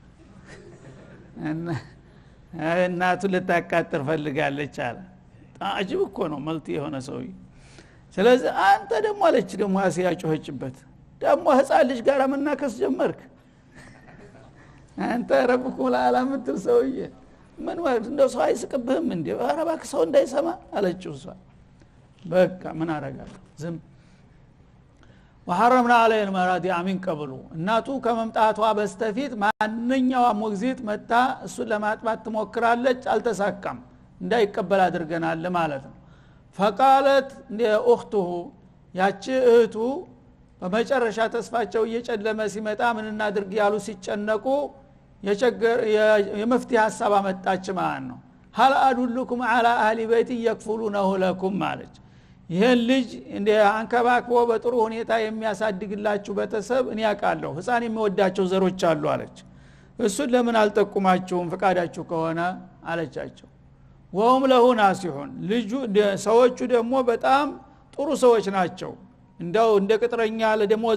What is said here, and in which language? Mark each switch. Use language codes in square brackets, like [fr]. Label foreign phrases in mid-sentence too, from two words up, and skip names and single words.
[am] እናቱ ልታቃጥር ፈልጋለች አለ አጅብ እኮ ነው መልቲ የሆነ ሰውዬ ስለዚህ አንተ ደግሞ አለች ደግሞ አሲያ ጮኸችበት ደግሞ ህፃን ልጅ ጋር መናከስ ጀመርክ አንተ [ar] ربكم للعالمين [am] ሰውዬ ምን ማለት እንደው ሰው አይስቅብህም እንዴ ኧረ እባክህ ሰው እንዳይሰማ አለችው እሷ በቃ ምን አረጋለሁ ዝም [ar] وحرمنا عليه المراضع من قبل [am] እናቱ ከመምጣቷ በስተፊት ማንኛውም ሞግዚት መጣ እሱን ለማጥባት ትሞክራለች አልተሳካም እንዳይቀበል አድርገናል ማለት ነው [ar] فقالت لاخته [am] ያቺ እህቱ በመጨረሻ ተስፋቸው እየጨለመ ሲመጣ ምን እናድርግ ያሉ ሲጨነቁ የመፍትሄ ሐሳብ አመጣች ማለት ነው [ar] هل ادلكم على اهل بيت يكفلونه لكم [am] ማለት ይሄን ልጅ እንደ አንከባክቦ በጥሩ ሁኔታ የሚያሳድግላችሁ ቤተሰብ እኔ ያውቃለሁ ህፃን የሚወዳቸው ዘሮች አሉ አለች እሱን ለምን አልጠቁማችሁም ፈቃዳችሁ ከሆነ አለቻቸው [ar] وهم له ناصحون [am] ልጁ ሰዎቹ ደግሞ በጣም ጥሩ ሰዎች ናቸው እንደው እንደ ቅጥረኛ ለደሞዝ